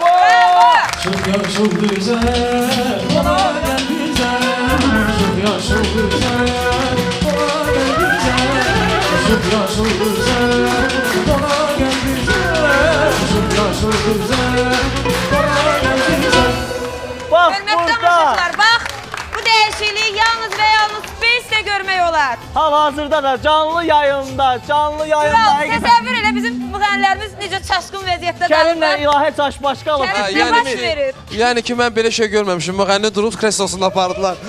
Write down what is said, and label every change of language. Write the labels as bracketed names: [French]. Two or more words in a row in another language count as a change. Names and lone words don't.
[Turkish] Çok güzel. yaşıl güzel, bana gel güzel. Uzun yaşıl güzel, bana gel güzel. Uzun yaşıl güzel, bana gel güzel. [Azerbaijani] Bak Hörmətli burada. tamaşaçılar, bax, bu dəyişikliyi yalnız və yalnız Space-də görmək olar. Hal-hazırda da canlı yayında Kral, təsəvvür elə bizim müğənnilərimiz necə çaşqın vəziyyətdə Kərimlə qalırlar. İlahə Çaşbaşqalov. Kərim yəni nə baş ki- verir? Yəni ki, mən belə şey görməmişim. Müğənni durub kreslosunda apardılar.